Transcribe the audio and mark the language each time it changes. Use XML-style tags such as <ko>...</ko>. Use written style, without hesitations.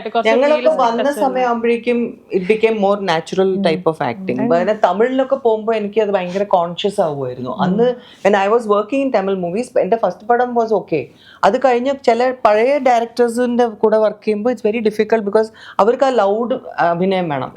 <ml>ഞങ്ങളൊക്കെ വന്ന സമയമാകുമ്പോഴേക്കും</ml> <en>It became more natural type of acting.</en> <ml>പിന്നെ തമിഴിലൊക്കെ പോകുമ്പോൾ എനിക്ക് അത് ഭയങ്കര കോൺഷ്യസ് ആവുമായിരുന്നു.</ml> <en>അന്ന് when I was working in Tamil movies,</en> <ml>എന്റെ ഫസ്റ്റ് പടം</ml> <en>Was okay.</en> <ml>അത് കഴിഞ്ഞ് ചില പഴയ ഡയറക്ടേഴ്സിന്റെ കൂടെ വർക്ക് ചെയ്യുമ്പോൾ</ml> <en>it's very difficult because</en> <ml>അവർക്ക് ആ ലൗഡ് അഭിനയം വേണം.</ml>